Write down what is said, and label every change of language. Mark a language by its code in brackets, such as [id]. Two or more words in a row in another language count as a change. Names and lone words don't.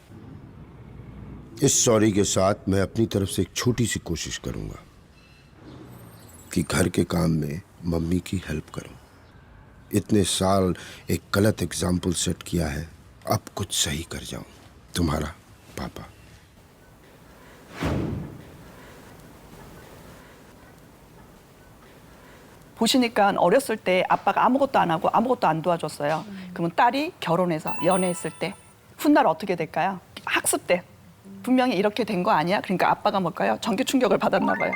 [hi] इस सॉरी के साथ मैं अपनी तरफ से एक छोटी सी कोशिश करूंगा कि घर के काम में मम्मी की हेल्प करूं। इतने साल एक गलत [en] example set [hi] किया है, अब कुछ सही कर जाऊं। तुम्हारा पापा। [ko] 보시니까 어렸을 때 아빠가 아무것도 안 하고 아무것도 안 도와줬어요. 그러면 딸이 결혼해서 연애했을 때 훗날 어떻게 될까요? 학습된. 분명히 이렇게 된 거 아니야? 그러니까 아빠가 뭘까요? 전기 충격을 받았나 봐요.